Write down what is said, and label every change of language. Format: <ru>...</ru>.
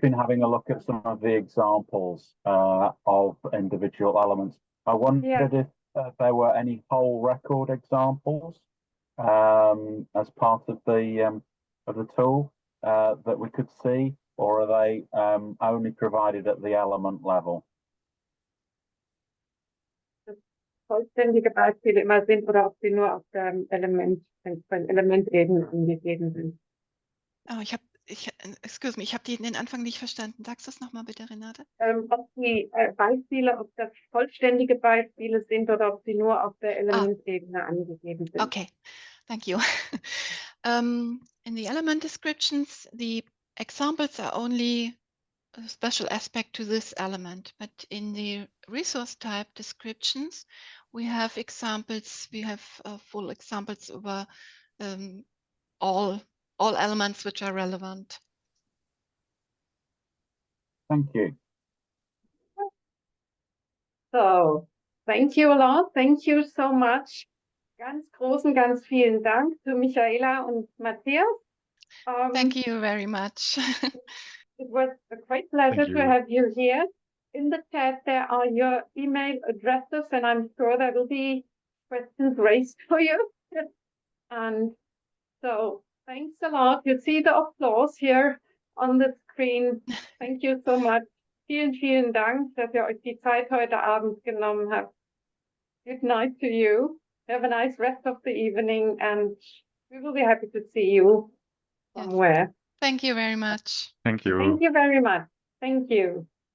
<en>been having a look at some of the examples of individual elements. I wondered if there were any whole record examples as part of the tool that we could see, or are they only provided at the element level?</en> <de>Vollständige Beispiele immer sind oder ob sie nur auf der Elementebene angegeben sind.</de> <en>Oh, excuse me,</en> <de>ich habe den Anfang nicht verstanden. Sagst du das nochmal bitte, Renate? Ob die Beispiele, ob das vollständige Beispiele sind oder ob sie nur auf der Elementebene angegeben sind.</de> <en>Okay, thank you. In the element descriptions, the examples are only a special aspect to this element, but in the resource type descriptions, we have examples, we have full examples over all elements which are relevant. Thank you. So, thank you a lot. Thank you so much.</en> <de>Ganz vielen Dank to Michaela und Matthias.</de> <en>Thank you very much. It was a great pleasure to have you here. In the chat, there are your email addresses, and I'm sure there will be questions raised for you. And so, thanks a lot. You see the applause here on the screen. Thank you so much.</en> <de>Vielen Dank, dass ihr euch die Zeit heute Abend genommen habt.</de> <en>Good night to you. Have a nice rest of the evening, and we will be happy to see you somewhere. Thank you very much. Thank you. Thank you very much. Thank you.</en>